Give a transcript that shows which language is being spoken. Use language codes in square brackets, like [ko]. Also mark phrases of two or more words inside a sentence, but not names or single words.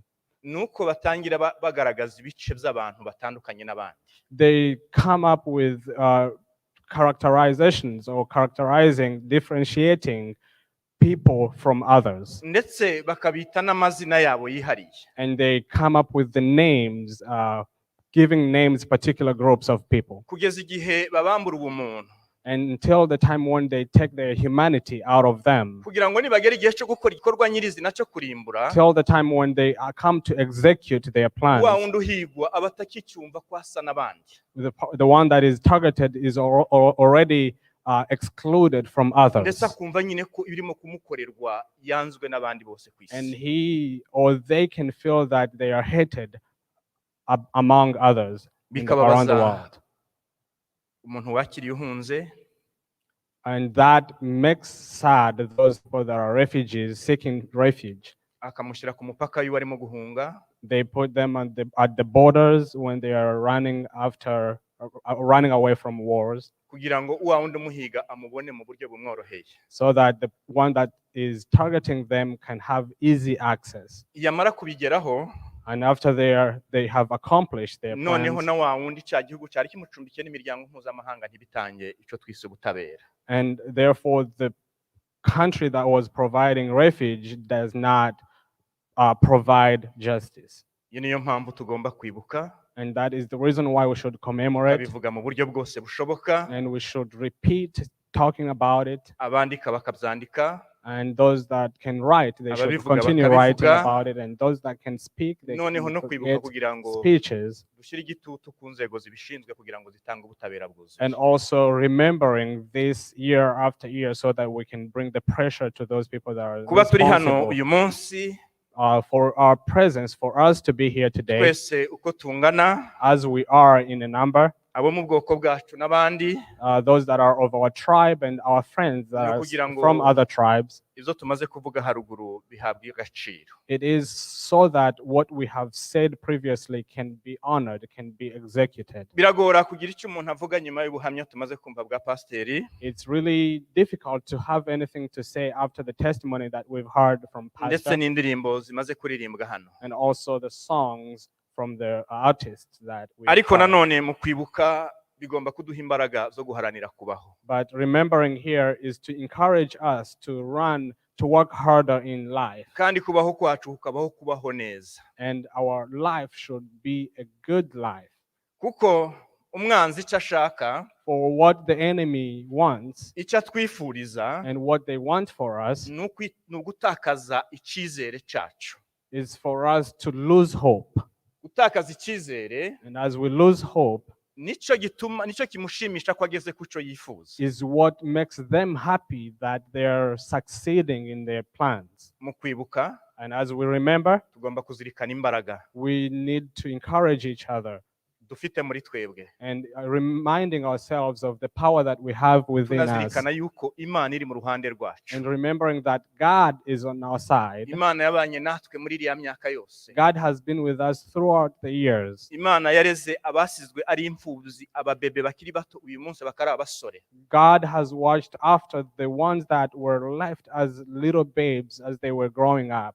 [rw] nuko batangira bagaragaza ibice by'abantu batandukanye n'abandi. [en] they come up with characterizations or differentiating people from others. [rw] Ndetse bakabita n'amazina yabo yihariye. [en] And they come up with the names, giving names particular groups of people. [rw] Kugeza igihe babambura ubumuntu. [en] And until the time when they take their humanity out of them, [rw] Kugira ngo nibagera igihe cyo gukora igikorwa nyirizina cyo kurimbura, [en] till the time when they come to execute their plans, [rw] wa wundi uhigwa abatakicyumva ko asa n'abandi. [en] the one that is targeted is already excluded from others. [rw] Ndetse akumva nyine ko ibirimo kumukorerwa yanzwe n'abandi bose ku [en] And [rw] isi. [en] he or they can feel that they are hated among others around the world. [rw] Umuntu wakiriye uhunze, [en] And that makes sad those people that are refugees seeking refuge. [rw] akamushyira ku mupaka y'uwo arimo guhunga, [en] They put them at the borders when they are running away from wars, [rw] kugira ngo wa wundi umuhiga amubone mu buryo bumworoheye. [en] so that the one that is targeting them can have easy access. [rw] Yamara kubigeraho, [en] And after they have accomplished their [rw] noneho [en] plans, [rw] na wa wundi cya gihugu cyari kimucumbikiye n'imiryango mpuzamahanga ntibitange icyo twise ubutabera. [en] and therefore the country that was providing refuge does not provide justice. [rw] Iyo niyo mpamvu tugomba kwibuka, [en] And that is the reason why we should commemorate, [rw] babivuga mu buryo bwose bushoboka, [en] and we should repeat talking about it. [rw] abandika bakabyandika, [en] And those that can write, they should [rw] Ababivuga [en] continue writing [rw] bakabivuga. [en] about it. And those that can speak, they [rw] Noneho no [en] can [rw] kwibuka [en] create [rw] kugira ngo [en] speeches. [rw] dushyire igitutu ku nzego zibishinzwe kugira ngo zitange ubutabera bwuzuye. [en] And also remembering this year after year so that we can bring the pressure to those people that are [rw] Kuba turi hano [en] responsible [rw] uyu munsi [en] for our presence, for us to be here today [rw] twese uko tungana, [en] as we are in a number, [rw] abo mu bwoko bwacu n'abandi, [en] those that are of our tribe and our friends that [rw] no [en] are [rw] kugira ngo [en] from other tribes. [rw] izo tumaze kuvuga haruguru bihabwa agaciro. [en] It is so that what we have said previously can be honored, can be executed. [rw] Biragora kugira icyo umuntu avuga nyuma y'ubuhamya tumaze kumva bwa pasiteri, [en] It's really difficult to have anything to say after the testimony that we've heard from [rw] ndetse [en] Pastor [rw] n'indirimbo zimaze kuririmbwa hano. [en] and also the songs from the artists that we [rw] Ariko [en] heard. [rw] nanone mu kwibuka bigomba kuduha imbaraga zo guharanira kubaho. [en] But remembering here is to encourage us to work harder in life. [rw] Kandi kubaho kwacu kukabaho kubaho neza. [en] And our life should be a good life. [rw] Kuko umwanzi icyo ashaka, [en] For what the enemy wants [rw] icyo atwifuriza, [en] and what they want for us [rw] ni ugutakaza icyizere cyacu. [en] is for us to lose hope. [rw] Gutakaza icyizere [en] And as we lose hope [rw] nicyo kimushimisha ko ageze ku cyo yifuza. [en] is what makes them happy that they're succeeding in their plans. [rw] Mu kwibuka [en] And as we remember, [rw] tugomba kuzirikana imbaraga [en] we need to encourage each other [rw] dufite muri twebwe. [en] and reminding ourselves of the power that we have within us. [rw] Tunazirikana yuko Imana iri mu ruhande rwacu. [en] And remembering that God is on our side. [rw] Imana yabanye natwe muri iriya myaka yose. [en] God has been with us throughout the years. [rw] Imana yareze abasizwe ari imfubyi, ababebe bakiri bato uyu munsi bakari abasore. [en] God has watched after the ones that were left as little babes as they were growing up.